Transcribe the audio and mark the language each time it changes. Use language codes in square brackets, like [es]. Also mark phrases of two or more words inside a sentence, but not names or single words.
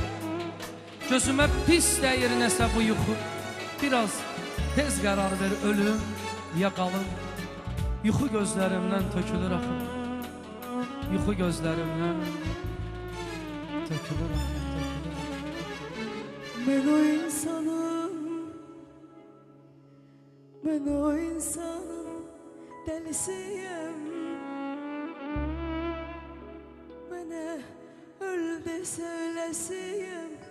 [az] Gözümə pis dəyir nəsə bu yuxu. Biraz tez qərar ver, ölüm ya qalım. Yuxu gözlərimdən tökülür axı. Yuxu gözlərimdən tökülür axı, tökülür axı. [tr] Ben o insanım, ben o insanın delisiyim. Bana öl de söylesiyim.